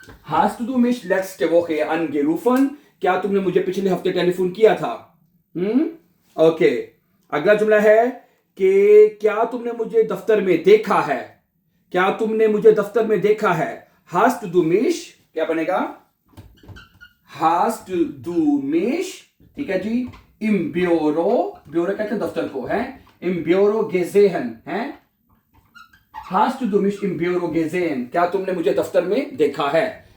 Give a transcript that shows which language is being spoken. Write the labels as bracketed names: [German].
[German] hast du mich letzte Woche angerufen? [Hindi] क्या तुमने मुझे पिछले हफ्ते टेलीफोन किया था? ओके, अगला जुमला है कि क्या तुमने मुझे दफ्तर में देखा है? क्या तुमने मुझे दफ्तर में देखा है? [German] hast du mich, [Hindi] क्या बनेगा? [German] hast du mich, [Hindi] ठीक है जी, [German] im Büro, [Hindi] ब्यूरो कहते हैं दफ्तर को, [German] है, im Büro gesehen है, hast du mich im Büro gesehen? [Hindi] क्या तुमने मुझे दफ्तर में देखा है?